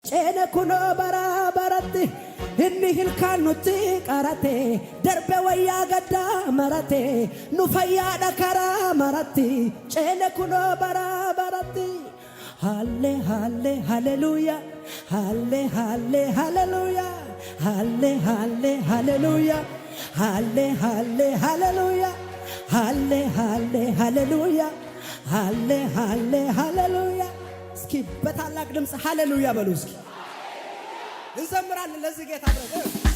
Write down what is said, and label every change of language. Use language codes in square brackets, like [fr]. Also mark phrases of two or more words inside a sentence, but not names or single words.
[om] ceene kuno barabaratti inni hilkaanutti qarate darbe wayyaa gaddaa marate nu fayyaadha karaa maratti ceene kuno barabaratti halle halle hallelujah halle halle hallelujah halle halle hallelujah halle halle hallelujah halle halle hallelujah halle halle hallelujah [am] እስኪ በታላቅ ድምጽ ሃሌሉያ በሉ እስኪ እንዘምራለን ለዚህ ጌታ ብለን